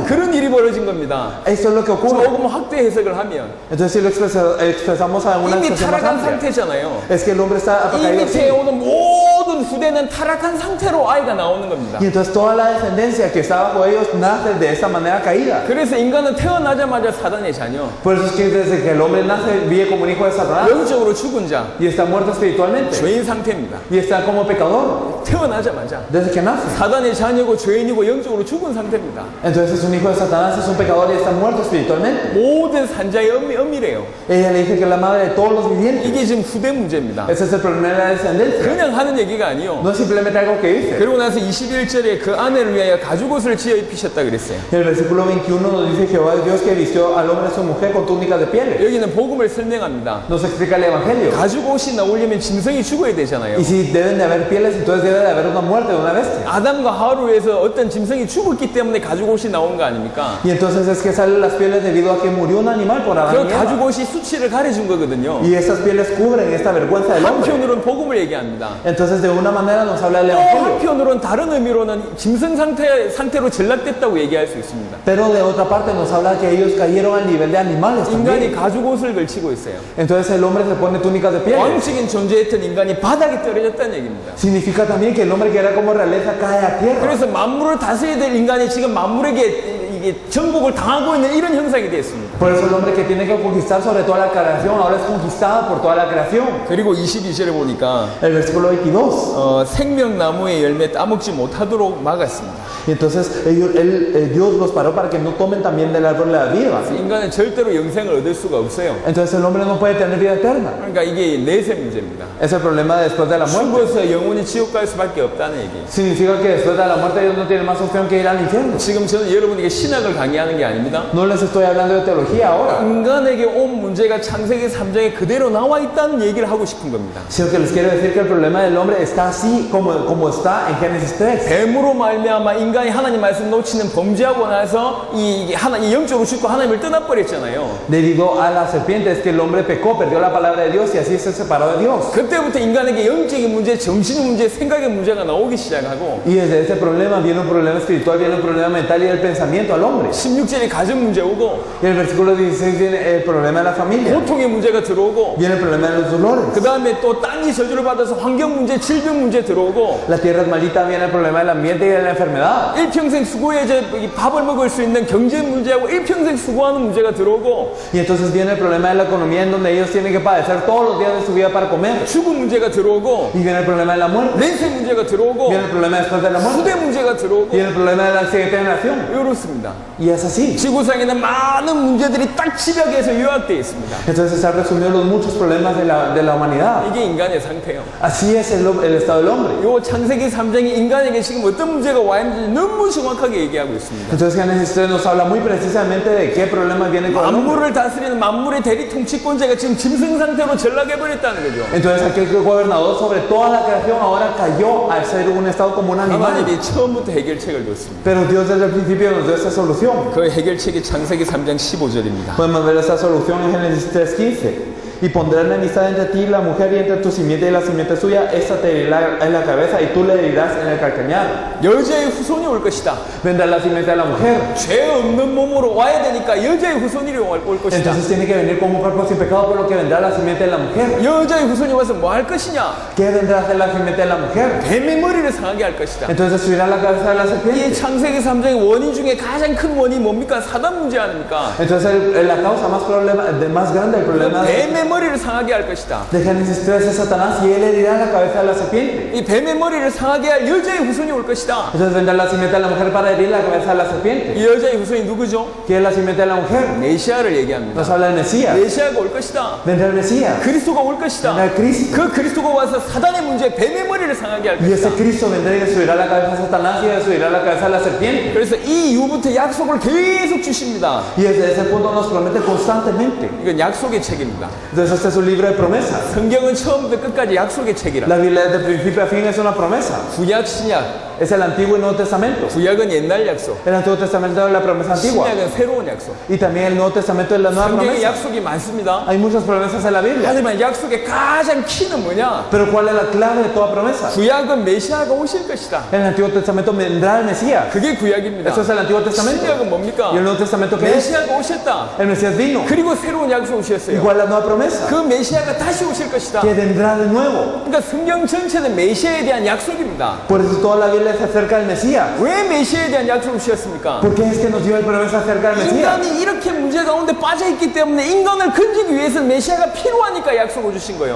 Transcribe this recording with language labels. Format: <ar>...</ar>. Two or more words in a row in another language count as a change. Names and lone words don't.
<ko>그런 일이 벌어진 겁니다.</ko> <es>Esto es lo que ocurre.</es> <ko>조금 확대 해석을 하면</ko> <es>Entonces si lo expresamos a una</es> <ko>이미</ko> <es>expresión más</es> <ko>타락한</ko> <es>amplia,</es> <ko>상태잖아요.</ko> <es>es que el hombre está</es> <ko>이</ko> <es>caído</es> <ko>밑에</ko> <es>así.</es> <ko>오는 모든 후대는 타락한 상태로 아이가 나오는 겁니다.</ko> <es>Y entonces toda la descendencia que está bajo ellos nace de esta manera caída.</es> <ko>그래서 인간은 태어나자마자 사단의 자녀,</ko> <es>Por eso es que desde que el hombre nace vive como un hijo de Satanás</es> <ko>영적으로 죽은 자,</ko> <es>y está muerto espiritualmente</es> <ko>죄인 상태입니다.</ko> <es>y está como pecador</es> <ko>태어나자마자</ko> <es>desde que nace.</es> <ko>사단의 자녀고 죄인이고 영적으로 죽은 상태입니다.</ko> <es>Entonces es un hijo de Satanás, es un pecador y está muerto espiritualmente.</es> <ko>모든 산자의 엄미래요.</ko> <es>Ella le dice que es la madre de todos los vivientes.</es> <ko>이게 지금 후대 문제입니다.</ko> <es>Ese es el problema de la descendencia.</es> <ko>그냥 하는 얘기가 아니요.</ko> <es>No es simplemente algo que dice.</es> <ko>그리고 나서 21절에 그 아내를 위하여 가죽옷을 지어 입히셨다 그랬어요.</ko> <es>En el versículo 21 nos dice Jehová es Dios que vistió al hombre y a su mujer con túnicas de pieles.</es> <ko>여기는 복음을 설명합니다.</ko> <es>Nos explica el evangelio.</es> <ko>가죽옷이 나오려면 짐승이 죽어야 되잖아요.</ko> <es>Y si deben de haber pieles, entonces debe de haber una muerte de una bestia.</es> <ko>아담과 하와를 위해서 어떤 짐승이 죽었기 때문에 가죽옷이 나온 거 아닙니까?</ko> <es>Y entonces es que salen las pieles debido a que murió un animal por Adán</es> <ko>그</ko> <es>y Eva.</es> <ko>가죽옷이 수치를 가려준 거거든요.</ko> <es>Y estas pieles cubren esta vergüenza del hombre.</es> <ko>한편으로는 복음을 얘기합니다.</ko> <es>Entonces de una manera nos habla del</es> <ko>또</ko> <es>evangelio.</es> <ko>한편으로는 다른 의미로는 짐승 상태로 전락됐다고 얘기할 수 있습니다.</ko> <es>Pero de otra parte nos habla que ellos cayeron al nivel de animales</es> <ko>인간이</ko> <es>también.</es> <ko>가죽옷을 걸치고 있어요.</ko> <es>Entonces el hombre se pone túnicas de pieles.</es> <ko>왕적인 존재였던 인간이 바닥에 떨어졌다는 얘기입니다.</ko> <es>Significa también que el hombre que era como realeza cae a tierra.</es> <ko>그래서 만물을 다스려야 될 인간이 지금 만물에게 이게 정복을 당하고 있는 이런 형상이 됐습니다.</ko> <es>Por eso el hombre que tiene que conquistar sobre toda la creación ahora es conquistado por toda la creación.</es> <ko>그리고 22절에 보니까</ko> <es>El versículo 22.</es> <ko>생명나무의 열매 따먹지 못하도록 막았습니다.</ko> <es>Y entonces Dios los paró para que no tomen también del árbol de la vida.</es> <ko>인간은 절대로 영생을 얻을 수가 없어요.</ko> <es>Entonces el hombre no puede tener vida eterna.</es> <ko>그러니까 이게 내세 문제입니다.</ko> <es>Es el problema después de la muerte.</es> <ko>죽어서 영원히 지옥 갈 수밖에 없다는 얘기.</ko> <es>Significa que después de la muerte ellos no tienen más opción que ir al infierno.</es> <ko>지금 저는 여러분에게 신학을 강의하는 게 아닙니다.</ko> <es>No les estoy hablando de teología. teología ahora,</es> <ko>인간에게 온 문제가 창세기 3장에 그대로 나와 있다는 얘기를 하고 싶은 겁니다.</ko> <es>sino que les quiero decir que el problema del hombre está así como está en Génesis 3.</es> <ko>뱀으로 말미암아 인간이 하나님 말씀 놓치는 범죄하고 나서 이 영적으로 죽고 하나님을 떠나버렸잖아요.</ko> <es>Debido a la serpiente es que el hombre pecó, perdió la palabra de Dios y así se separó de Dios.</es> <ko>그때부터 인간에게 영적인 문제, 정신의 문제, 생각의 문제가 나오기 시작하고</ko> <es>Y desde ese problema viene un problema espiritual, viene un problema mental y del pensamiento al hombre.</es> <ko>16절에 가정 문제 오고</ko> <es>Y en el versículo 16 viene el problema de la familia,</es> <ko>고통의 문제가 들어오고</ko> <es>viene el problema de los dolores.</es> <ko>그 다음에 또 땅이 저주를 받아서 환경 문제, 질병 문제 들어오고</ko> <es>La tierra es maldita, viene el problema del ambiente y de la enfermedad.</es> <ko>일평생 수고해서 이 밥을 먹을 수 있는 경제 문제하고 일평생 수고하는 문제가 들어오고</ko> <es>Y entonces viene el problema de la economía en donde ellos tienen que padecer todos los días de su vida para comer.</es> <ko>죽음 문제가 들어오고</ko> <es>Y viene el problema de la muerte,</es> <ko>맹세 문제가 들어오고</ko> <es>viene el problema después de la muerte,</es> <ko>후대 문제가 들어오고</ko> <es>viene el problema de la siguiente generación.</es> <ko>이렇습니다.</ko> <es>Y es así.</es> <ko>지구상에는 많은 문제들이 딱 집약해서 요약되어 있습니다.</ko> <es>Entonces están resumidos los muchos problemas de la humanidad.</es> <ko>이게 인간의 상태예요.</ko> <es>Así es el estado del hombre.</es> <ko>요 창세기 3장이 인간에게 지금 어떤 문제가 와 있는지 너무 정확하게 얘기하고 있습니다.</ko> <es>Entonces Génesis 3 nos habla muy precisamente de qué problemas vienen con el hombre.</es> <ko>만물을 다스리는 만물의 대리 통치권자가 지금 짐승 상태로 전락해버렸다는 거죠.</ko> <es>Entonces aquel que gobernador sobre toda la creación ahora cayó al ser un estado como un animal.</es> <ko>하나님이 처음부터 해결책을 줬습니다.</ko> <es>Pero Dios desde el principio nos dio esta solución.</es> <ko>그 해결책이 창세기 3장 15절입니다.</ko> <es>Podemos ver esta solución en Génesis 3:15. Y pondré enemistad entre ti y la mujer y entre tu simiente y la simiente suya. Esta te herirá en la cabeza y tú le herirás en el calcañar.</es> <ko>여자의 후손이 올 것이다.</ko> <es>Vendrá la simiente de la mujer.</es> <ko>죄 없는 몸으로 와야 되니까 여자의 후손이 올 것이다.</ko> <es>Entonces tiene que venir como un cuerpo sin pecado, por lo que vendrá la simiente de la mujer.</es> <ko>여자의 후손이 와서 뭐 할 것이냐?</ko> <es>¿Qué vendrá a hacer la simiente de la mujer?</es> <ko>뱀의 머리를 상하게 할 것이다.</ko> <es>Entonces subirá la cabeza de la</es> <ko>이</ko> <es>serpiente.</es> <ko>창세기 3장의 원인 중에 가장 큰 원인이 뭡니까? 사단 문제 아닙니까?</ko> <es>Entonces la causa más grande del problema</es> <ko>뱀의 머리를 상하게 할 것이다.</ko> <es>de Génesis 3 es Satanás y él herirá la cabeza de la serpiente.</es> <ko>이 뱀의 머리를 상하게 할 여자의 후손이 올 것이다.</ko> <es>Entonces vendrá la simiente de la mujer para herir la cabeza de la serpiente.</es> <ko>이 여자의 후손이 누구죠?</ko> <es>¿Quién es la simiente de la mujer?</es> <ko>메시아를 얘기합니다.</ko> <es>Nos habla del Mesías.</es> <ko>메시아가 올 것이다.</ko> <es>Vendrá el Mesías.</es> <ko>그리스도가 올 것이다.</ko> <es>Vendrá el Cristo.</es> <ko>그 그리스도가 와서 사단의 문제, 뱀의 머리를 상하게 할</ko> <es>Y ese</es> <ko>것이다.</ko> <es>Cristo vendrá y destruirá la cabeza de Satanás y destruirá la cabeza de la serpiente.</es> <ko>그래서 이 이후부터 약속을 계속 주십니다.</ko> <es>Y desde ese punto nos promete constantemente.</es> <ko>이건 약속의 책입니다.</ko> <es>Entonces este es un libro de promesas.</es> <ko>성경은 처음부터 끝까지 약속의 책이라.</ko> <es>La Biblia desde principio a fin es una promesa.</es> <ko>구약, 신약.</ko> <es>Es el Antiguo y Nuevo Testamento.</es> <ko>구약은 옛날 약속.</ko> <es>El Antiguo Testamento es la promesa antigua.</es> <ko>신약은 새로운 약속.</ko> <es>Y también el Nuevo Testamento es la nueva</es> <ko>성경에</ko> <es>promesa.</es> <ko>약속이 많습니다.</ko> <es>Hay muchas promesas en la Biblia.</es> <ko>하지만 약속의 가장 키는 뭐냐?</ko> <es>Pero ¿cuál es la clave de toda promesa?</es> <ko>구약은 메시아가 오실 것이다.</ko> <es>En el Antiguo Testamento vendrá el Mesías.</es> <ko>그게 구약입니다.</ko> <es>Eso es el Antiguo Testamento.</es> <ko>신약은 뭡니까?</ko> <es>¿Y el Nuevo Testamento qué es?</es> <ko>메시아가 오셨다.</ko> <es>El Mesías vino.</es> <ko>그리고 새로운 약속</ko> <es>¿Y</es> <ko>오셨어요.</ko> <es>cuál es la nueva promesa?</es> <ko>그 메시아가 다시 오실 것이다.</ko> <es>Que vendrá de nuevo.</es> <ko>그러니까 성경 전체는 메시아에 대한 약속입니다.</ko> <es>Por eso toda la Biblia es acerca del Mesías.</es> <ko>왜 메시아에 대한 약속을 주셨습니까?</ko> <es>¿Por qué es que nos dio el promesa acerca del Mesías?</es> <ko>인간이 이렇게 문제 가운데 빠져있기 때문에 인간을 건지기 위해서 메시아가 필요하니까 약속을 주신 거예요.</ko>